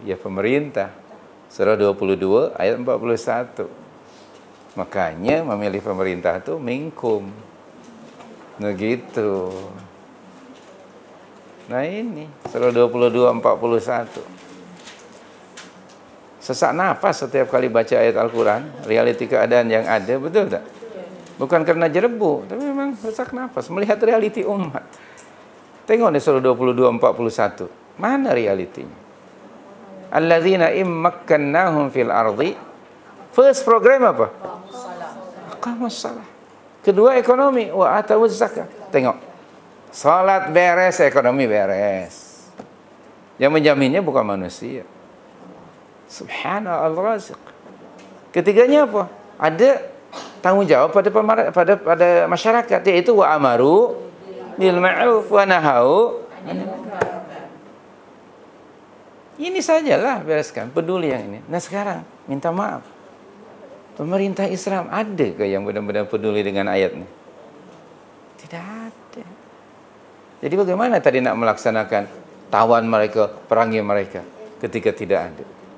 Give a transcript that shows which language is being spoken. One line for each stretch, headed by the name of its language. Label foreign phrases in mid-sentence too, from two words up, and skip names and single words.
Malay: Ya pemerintah. Surah 22 ayat 41. Makanya memilih pemerintah itu minkum. Nah gitu. Nah ini surah 22 41. Sesak nafas setiap kali baca ayat Al-Quran, realiti keadaan yang ada, betul tak? Bukan karena jerebu, tapi memang sesak nafas melihat realiti umat. Tengok di surah 22 41. Mana realitinya?
Arabic: الذين إن مكناهم في الأرض.
English: First program
Malay: apa?
Arabic: أقاموا الصلاة.
Malay: Kedua ekonomi,
Arabic: وآتوا الزكاة.
Malay: Tengok. Salat beres, ekonomi beres. Yang menjaminnya bukan manusia. Subhanallah raziq. Ketiganya apa? ada tanggung jawab pada masyarakat, yaitu
Arabic: وأمروا بالمعروف ونهوا.
Malay: Ini sajalah bereskan, peduli yang ini. Nah sekarang minta maaf, pemerintah Islam ada ke yang benar-benar peduli dengan ayat ini? Tidak ada. Jadi bagaimana tadi nak melaksanakan tawan mereka, perangi mereka ketika tidak ada?